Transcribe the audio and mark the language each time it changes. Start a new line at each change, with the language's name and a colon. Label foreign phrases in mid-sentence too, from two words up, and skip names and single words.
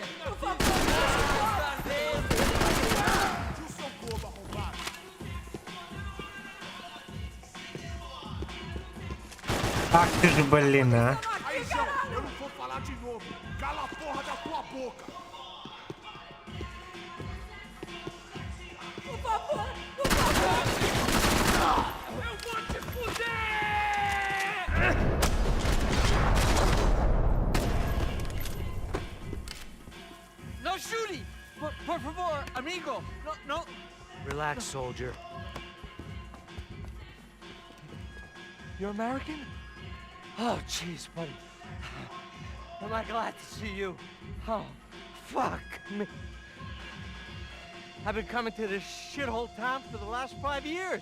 Portuguese: Por favor,
Russian: Ах ты же, блин, а.
Portuguese: Aí, Zão, eu não vou falar de novo. Cala a porra da tua boca. Por favor, por favor. Eu vou te fuder!
English: No shooting!
Portuguese: Por favor, amigo. No.
English: Relax, soldier. You're American? Oh, jeez, buddy. Am I glad to see you? Oh, fuck me. I've been coming to this shithole town for the last 5 years.